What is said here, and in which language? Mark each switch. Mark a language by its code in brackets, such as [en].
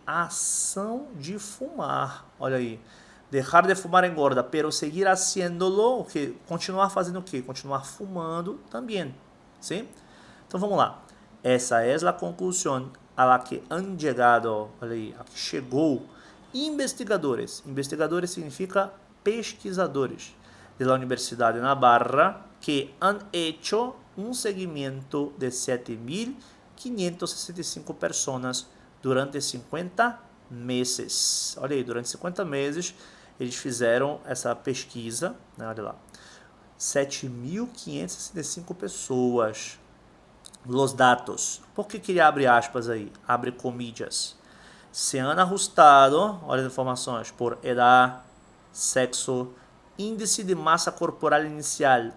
[pt] A ação de fumar. Olha aí. [es] Dejar de fumar engorda, pero seguir haciéndolo, [pt] que continuar fazendo o quê? Continuar fumando também. Sim? Então vamos lá. Essa é a conclusão [es] a la que han llegado, [pt] olha aí, a que chegou investigadores. Investigadores significa pesquisadores [es] de la Universidad de Navarra que han hecho un seguimiento de 7.565 personas durante 50 meses. [pt] Olha aí, durante 50 meses eles fizeram essa pesquisa, né, olha lá. 7.565 pessoas. [es] Los datos. [pt] Por que ele abre aspas aí? [es] Abre comillas. Se han ajustado, [pt] olha as informações, [es] por edad, [pt] sexo, índice de massa corporal inicial.